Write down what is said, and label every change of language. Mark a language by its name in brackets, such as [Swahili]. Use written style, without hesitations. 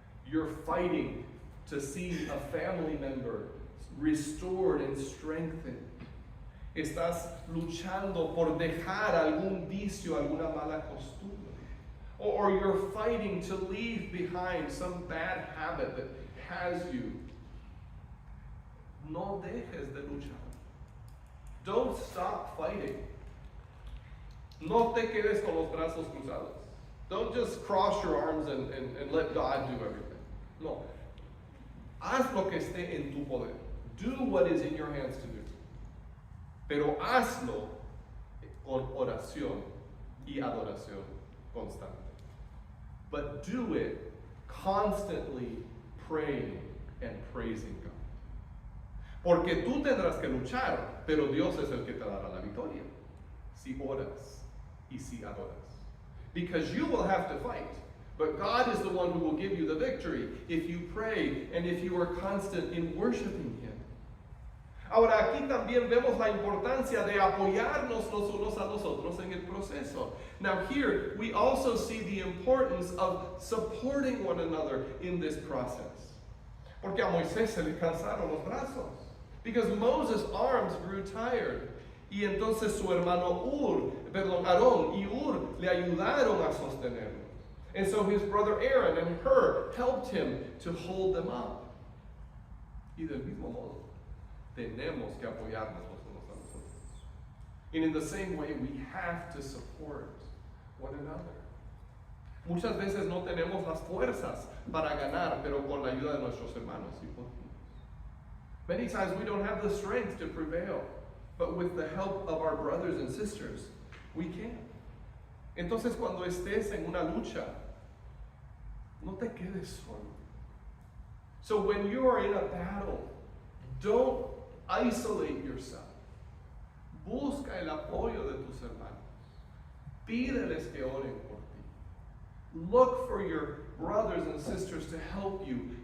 [English] You're fighting to see a family member restored and strengthened. [Spanish] Estás luchando por dejar algún vicio, alguna mala costumbre. [English] Or you're fighting to leave behind some bad habit that has you. [Spanish] No dejes de luchar. [English] Don't stop fighting. [Spanish] No te quedes con los brazos cruzados. [English] Don't just cross your arms and let God do everything. No. [Spanish] Haz lo que esté en tu poder. [English] Do what is in your hands to do. [Spanish] Pero hazlo con oración y adoración constante. [English] But do it constantly praying and praising God. [Spanish] Porque tú tendrás que luchar, pero Dios es el que te dará la victoria. Si oras y si adoras. [English] Because you will have to fight, but God is the one who will give you the victory if you pray and if you are constant in worshiping Him. [Spanish] Ahora aquí también vemos la importancia de apoyarnos los unos a los otros en el proceso. [English] Now here we also see the importance of supporting one another in this process. [Spanish] Porque a Moisés se le cansaron los brazos. [English] Because Moses' arms grew tired. [Spanish] Y entonces su hermano Aarón y Ur le ayudaron a sostenerlo. [English] And so his brother Aaron and Hur helped him to hold them up. [Spanish] Y del mismo modo, tenemos que apoyarnos los unos a los otros. [English] And in the same way, we have to support one another. [Spanish] Muchas veces no tenemos las fuerzas para ganar, pero con la ayuda de nuestros hermanos y podemos. [English] Many times we don't have the strength to prevail, but with the help of our brothers and sisters, we can. [Spanish] Entonces, cuando estés en una lucha, no te quedes solo. [English] So when you are in a battle, don't isolate yourself. [Spanish] Busca el apoyo de tus hermanos. Pídeles que oren por ti. [English] Look for your brothers and sisters to help you.